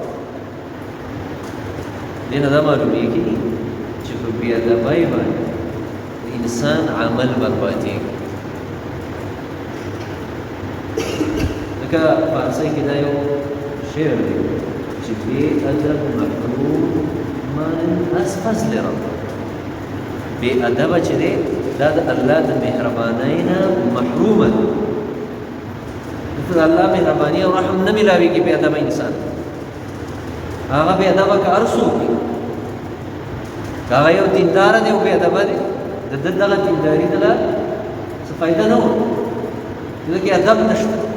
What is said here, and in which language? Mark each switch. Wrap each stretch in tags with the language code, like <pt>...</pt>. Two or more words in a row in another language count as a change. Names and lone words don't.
<ps>دې نه دا معلومېږي چې په بې ادبۍ باندې د انسان عمل بربادېږي لکه فارسۍ کې دا یو شعر دی چې</ps> <fa>بې ادب محروم من از فضل رب</fa> <ps>بې ادبه چې دی دا د الله د مهربانۍ نه محرومه ده د الله مهرباني او رحم نه ملاويږي بې ادبه انسان هغه بې ادبه که هر څوک وي که هغه یو دینداره دی او بې ادبه دی د ده دغه دینداري دله څه فائدہ نه وه ځکه ادب نشته</ps>